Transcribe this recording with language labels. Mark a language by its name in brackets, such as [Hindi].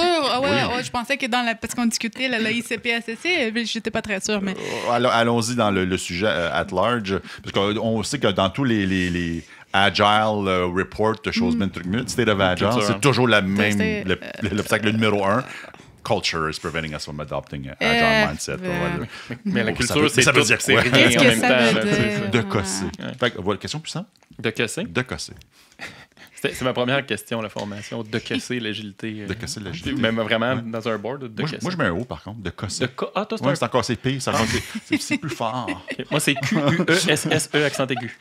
[French] Je pensais que parce qu'on discutait la ICP-SSC, j'étais pas très sûre. Mais... Allons-y dans le sujet [English] at large. [French] Parce qu'on sait que dans tous les Agile report de choses, State of Agile, c'est toujours l'obstacle numéro 1. [English] Culture is preventing us from adopting an agile mindset. [French] Mais la culture, ça veut dire quoi? Rien en même temps. De casser. Voilà, question puissante? De casser? De casser. C'est ma première question, la formation. De casser l'agilité. De casser l'agilité. Même vraiment dans un board, de casser. Moi, je mets un O, par contre. De casser. Toi, c'est encore c'est pire. C'est plus fort. Okay. Moi, c'est Q-U-E-S-S-E accent aigu.